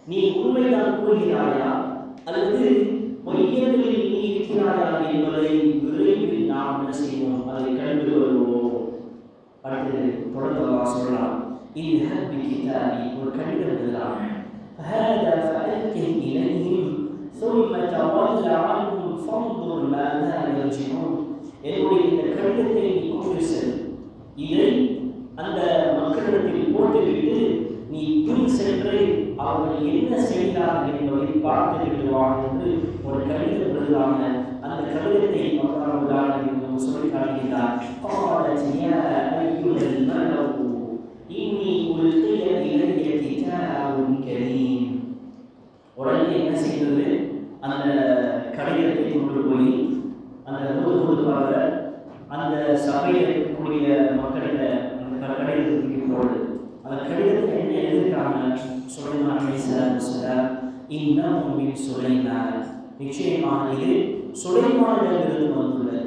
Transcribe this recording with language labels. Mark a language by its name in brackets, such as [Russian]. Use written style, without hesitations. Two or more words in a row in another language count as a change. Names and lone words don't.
[Tamil] நீ உண்மைதான் கூறுகிறாயா அல்லது பொய்யர்களில் நீ இருக்கிறாயா என்பதை விரைவில் நாம் என்ன செய்வோம், அதை கண்டு வருவோம். அடுத்து தொடர்ந்து அல்லாஹ் சொல்றான், [Arabic] اذهب بكتابي, [Tamil] ஒரு கடிதம் எழுதுறான், [Arabic] هذا فألقه إليهم ثم تولى عنهم فانظر ماذا يرجعون. [Tamil] என்னுடைய இந்த கடிதத்தை நீ கொண்டு செல், இதை அந்த மக்களிடத்தில் போட்டுவிட்டு நீ பின் சென்று அவர்கள் என்ன செய்தார்கள் என்பதை பார்த்து விடுவான் என்று ஒரு கடிதம் எழுதுவாங்க. அந்த கடிதத்தை அல்லாஹ் சொல்லி காட்டுகிறார். [Arabic] قالت يا أيها الملأ إني ألقي إلي كتاب كريم. [Tamil] உடனே என்ன செய்தது, அந்த கடிதத்தை கொண்டு போய் அந்த தூதுவராக அந்த சபையில் இருக்கக்கூடிய மக்களிட அந்த கடிதத்துக்கு போடுது. அந்த கடிதத்தில் என்ன எழுதியிருக்காங்க, சுலைமான் அலைஹிஸ்ஸலாம் [Arabic] إنه من سليمان, [Tamil] நிச்சயமாக இது சுலைமானிடமிருந்து வந்துள்ளது.